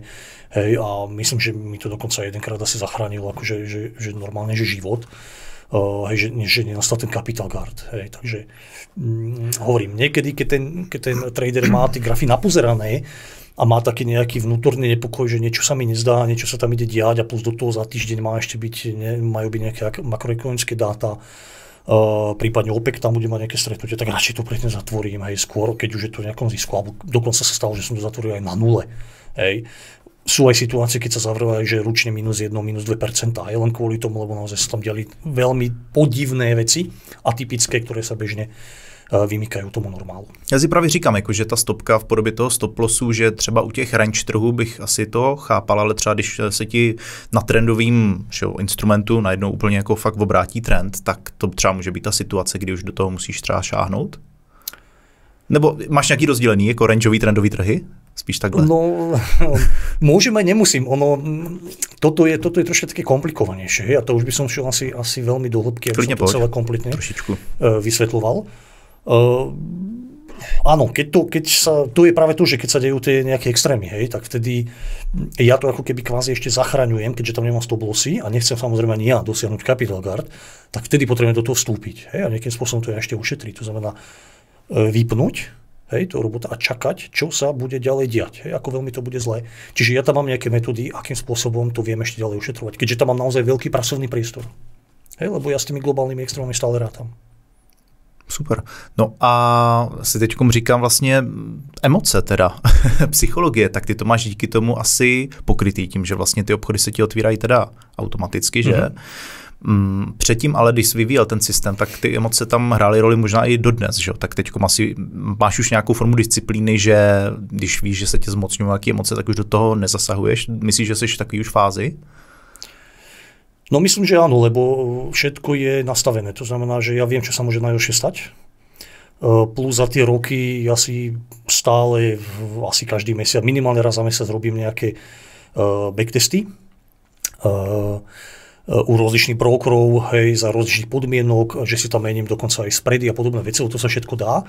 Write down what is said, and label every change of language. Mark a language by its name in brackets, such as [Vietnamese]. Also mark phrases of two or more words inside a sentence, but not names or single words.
[Slovak] Hej, a myslím, že mi to dokonca jedenkrát asi zachránilo, akože, že normálne, že život. Že nenastal ten [English] capital guard. [Slovak] Hej. Takže hovorím, niekedy, keď ten trader má tie grafy napozerané a má taký nejaký vnútorný nepokoj, že niečo sa mi nezdá, niečo sa tam ide diať a plus do toho za týždeň majú byť nejaké makroekonomické dáta, prípadne OPEC tam bude mať nejaké stretnutie, tak radšej to predtým zatvorím, hej, skôr, keď už je to v nejakom zisku, alebo dokonca sa stalo, že som to zatvoril aj na nule. Hej. Sú aj situácie, keď sa zavrelo, že ručne minus 1, minus 2%, aj len kvôli tomu, lebo naozaj sa tam diali veľmi podivné veci, atypické, ktoré sa bežne vymykají tomu normálu. [Czech] Já si právě říkám, jako, že ta stopka v podobě toho [English] stop lossu, [Czech] že třeba u těch range trhů bych asi to chápal, ale třeba když se ti na trendovým instrumentu najednou úplně jako fakt obrátí trend, tak to třeba může být ta situace, kdy už do toho musíš třeba šáhnout? Nebo máš nějaký rozdělený jako rangeový trendový trhy? Spíš takhle? [Slovak] No, môžem aj nemusím. Toto je trošku také komplikovanejšie. A to už by som šiel asi veľmi do hĺbky, aby som to celé kompletne vysvetľoval. áno, to je práve to, že keď sa dejú tie nejaké extrémy, hej, tak vtedy ja to ako keby kvázi ešte zachraňujem, keďže tam nemám [English] stop lossy [Slovak] a nechcem samozrejme ani ja dosiahnuť [English] capital guard, [Slovak] tak vtedy potrebujem do toho vstúpiť, hej, a nejakým spôsobom to ešte ušetriť, to znamená vypnúť, hej, toho robota a čakať, čo sa bude ďalej diať, hej, ako veľmi to bude zlé. Čiže ja tam mám nejaké metódy, akým spôsobom to viem ešte ďalej ušetrovať, keďže tam mám naozaj veľký pracovný priestor. Hej, lebo ja s tými globálnymi extrémami stále rátam. Super. [Czech] No a si teďkom říkám vlastně emoce teda, psychologie, tak ty to máš díky tomu asi pokrytý tím, že vlastně ty obchody se ti otvírají teda automaticky, že? Předtím ale, když jsi vyvíjel ten systém, tak ty emoce tam hrály roli možná i dodnes, že? Tak teďkom asi máš už nějakou formu disciplíny, že když víš, že se tě zmocňují nějaké emoce, tak už do toho nezasahuješ. Myslíš, že jsi v takové už fázi? [Slovak] No myslím, že áno, lebo všetko je nastavené. To znamená, že ja viem, čo sa môže najhoršie stať. Plus za tie roky ja si stále, asi každý mesiac, minimálne raz za mesiac robím nejaké backtesty u rozličných brokerov, hej, za rozličných podmienok, že si tam mením dokonca aj spready a podobné veci, to sa všetko dá.